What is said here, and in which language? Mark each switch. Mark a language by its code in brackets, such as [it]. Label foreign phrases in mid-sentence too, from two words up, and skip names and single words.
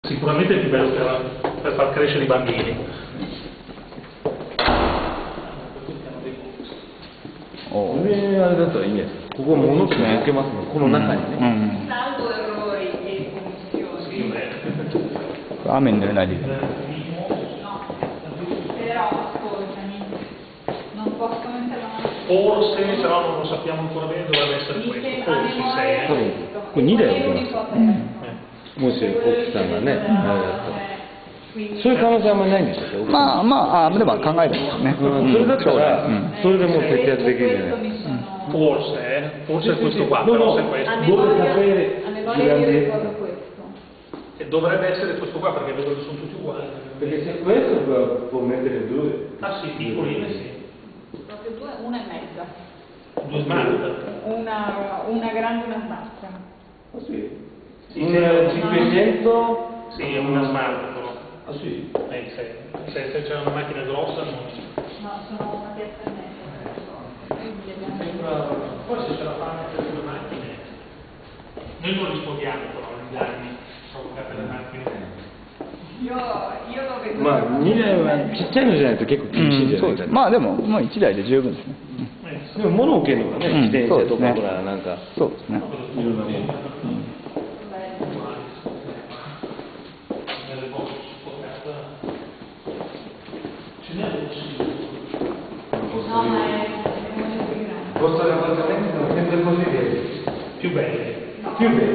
[it] Sicuramente è più bello per far crescere i bambini. [ja] これあれだったらいいね。ここ物とか置けますね。この中にね。 [it] Salvo errori e commissioni. [ja] 雨に濡れないでいい。 [it] No, però ascoltami, non posso mettere la mano. Forse, però non lo sappiamo ancora bene, dovrebbe essere Mi questo. sembra a Forse memoria 6. questo. Quindi l'idea è Quello una. di Copernico. [ja] もし奥さんがね、あれだったら。 [it] Quindi [ja] そういう可能性あんまりないんでしたっけ？まあまあ、でも考えるんですよね。それだったら、それでもう節約できるじゃない。 [it] Forse è questo qua, però se è questo. A memoria io ricordo questo. E dovrebbe essere questo qua perché vedo che sono tutti uguali. Perché se questo può mettere due. Ah sì, piccoline sì. Proprio due, una e mezza. 2 smart. Una grande e una smart. Ah sì? Sì, Un 500? Sì, è una smart però. Ah sì? Se c'è una macchina grossa non... No, sono una piazza e mezza. Poi se ce la fanno per 2 macchine, noi non rispondiamo però agli anni, sono per le macchine. Io lo vedo. [ja] まあ2台はちっちゃいのじゃないと結構厳しいんじゃないかな。そうです。まあでも、まあ1台で十分ですね。でも物置けるのがね、自転車とかそうですねほらなんかそうですね。いろんなもの。 [it] No, ma è molto più grande. Costa l'appartamento sono sempre così Più belle. più bello.